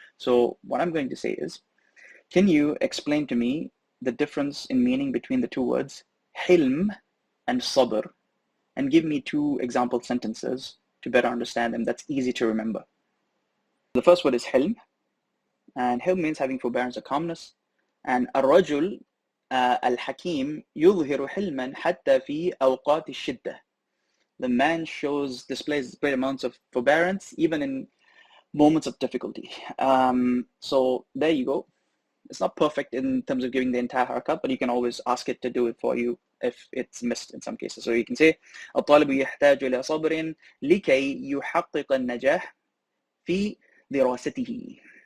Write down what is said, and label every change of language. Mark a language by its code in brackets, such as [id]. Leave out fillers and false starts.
[en] So what I'm going to say is, can you explain to me the difference in meaning between the two words hilm and sabr, and give me two example sentences to better understand them that's easy to remember. The first word is hilm, and hilm means having forbearance or calmness. And [ar] الرجل الحكيم يظهر حلما حتى في أوقات الشدة. [en] The man displays great amounts of forbearance even in moments of difficulty. So there you go. It's not perfect in terms of giving the entire harakat, but you can always ask it to do it for you if it's missed in some cases. So you can say [ar] الطالب يحتاج إلى صبر لكي يحقق النجاح في دراسته.